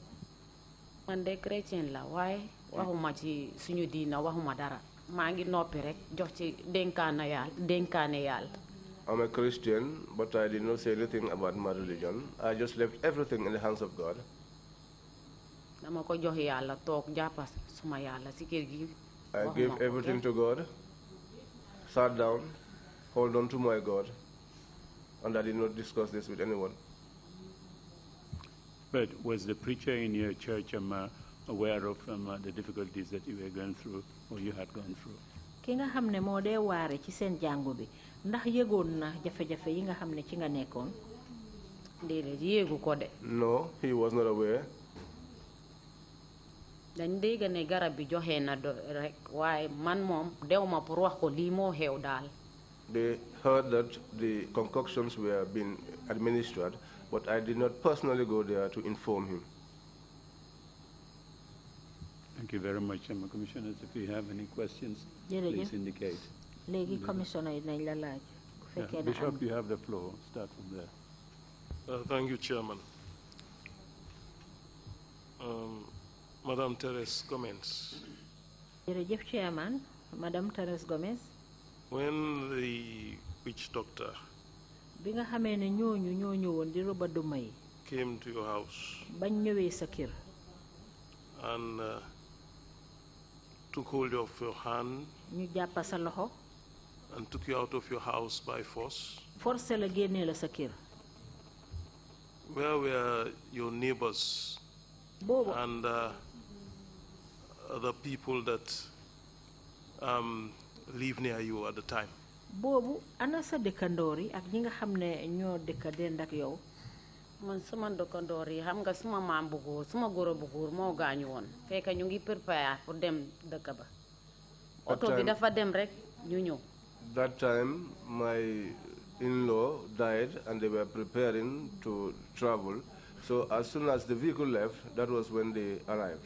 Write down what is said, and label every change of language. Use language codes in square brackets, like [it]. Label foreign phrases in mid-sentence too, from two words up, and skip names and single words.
[wo] man de chrétien la waaye waxuma ci suñu diina waxuma dara maa ngi noppi rek jox ci dénkaane yàlla. [en] I'm a Christian, but I did not say anything about my religion. I just left everything in the hands of God. [wo] dama ko jox yàlla toog jàppa suma yàlla ci kër gi. [en] I gave everything to God, sat down, hold on to my God, and I did not discuss this with anyone. But was the preacher in your church aware of the difficulties that you were going through or you had gone through? [wo] ki nga xam ne moo dee waare ci seen jàngu bi ndax yëgoon na jafe-jafe yi nga xam ne ci nga nekkoon. déedéet yéegu ko de. [en] No, he was not aware. [wo] dañ dégg ne garab bi joxe na rek waaye man moom dewma pour wax ko lii moo xew daal. [en] They heard that the concoctions were being administered, but I did not personally go there to inform him. Thank you very much, Commissioners. If you have any questions, please indicate. [wo] léegi commissioner yi nañ la laaj. [en] Bishop, you have the floor. Start from there. Thank you, Chairman. Madam Therese, comments. [wo] jërëjëf Chairman, Madam Therese Gomez. [en] When the witch doctor [wo] bi nga xamee ne ñooñu ñoo ñëwoon di roba duma yi [en] came to your house [wo] bañ ñëwee sa kër [en] and took hold of your hand [wo] ñu jàppa sa loxo [en] and took you out of your house by force, [wo] forcé la génnee la sa kër [en] where were your neighbors [wo] boobu [en] and other people that live near you at the time? [wo] boobu ana sa dëkkandoor yi ak ñi nga xam ne ñoo dëkka dend ak yow. man sama dëkkandoor yi xam nga suma maam bu góor suma góor bu góor moo gaañu woon fekk ñu ngi [fr] préparé pour [wo] dem dëkk ba oto bi dafa dem rek ñu ñëw. [en] That time my in-law died and they were preparing to travel, so as soon as the vehicle left, that was when they arrived.